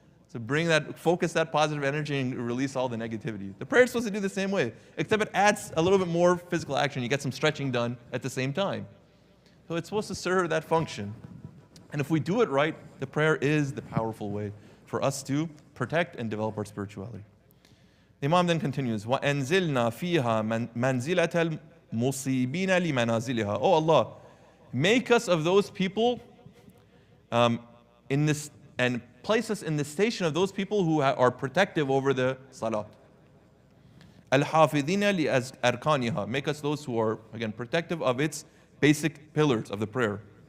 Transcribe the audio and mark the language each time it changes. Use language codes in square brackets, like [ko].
[en] To focus that positive energy and release all the negativity. The prayer is supposed to do the same way, except it adds a little bit more physical action. You get some stretching done at the same time. So it's supposed to serve that function. And if we do it right, the prayer is the powerful way for us to protect and develop our spirituality. The Imam then continues, [ar] وَأَنزِلْنَا فِيهَا مَنْزِلَةَ الْمُصِيبِينَ لِمَنَازِلِهَا. [en] Oh Allah, make us of those people in this, and place us in the station of those people who are protective over the salat. [ar] Al-hafidhina li-arkaniha. [en] Make us those who are, again, protective of its basic pillars of the prayer.